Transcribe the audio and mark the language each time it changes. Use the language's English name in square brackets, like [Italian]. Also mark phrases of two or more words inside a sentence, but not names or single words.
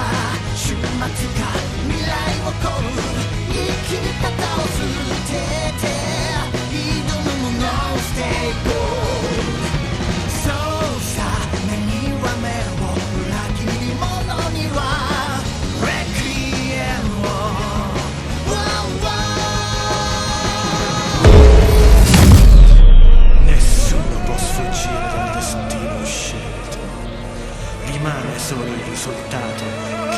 [Japanese] 終末か未来をこう生き方を捨てて挑むものを捨ていこうそうさ目には目を裏切り者にはレクイエムを [Italian] Nessuno può sfuggire dal destino scelto, rimane solo il risultato